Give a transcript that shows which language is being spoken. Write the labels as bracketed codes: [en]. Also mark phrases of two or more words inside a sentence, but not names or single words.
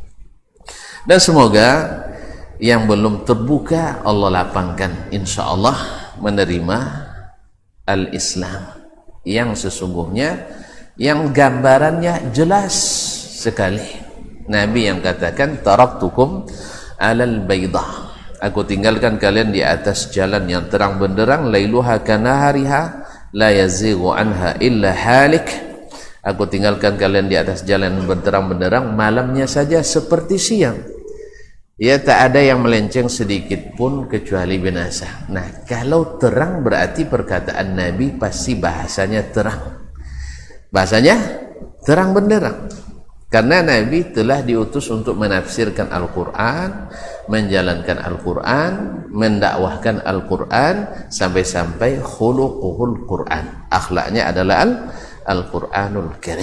[id] Dan semoga yang belum terbuka Allah lapangkan, [ar] إن شاء الله [id] menerima al-Islam yang sesungguhnya, yang gambarannya jelas sekali. Nabi yang katakan [ar] تركتكم على البيضاء, [id] aku tinggalkan kalian di atas jalan yang terang benderang, [ar] ليلها كنهارها لا يزيغ عنها إلا هالك. [id] Aku tinggalkan kalian di atas jalan yang berterang benderang, malamnya saja seperti siang, ya, tak ada yang melenceng sedikit pun kecuali binasa. Nah, kalau terang berarti perkataan Nabi pasti bahasanya terang, bahasanya terang benderang, karena Nabi telah diutus untuk menafsirkan Al-Quran, menjalankan Al-Quran, mendakwahkan Al-Quran, sampai-sampai [ar] خلقه القرآن, [id] akhlaknya adalah Al-Quranul Karim.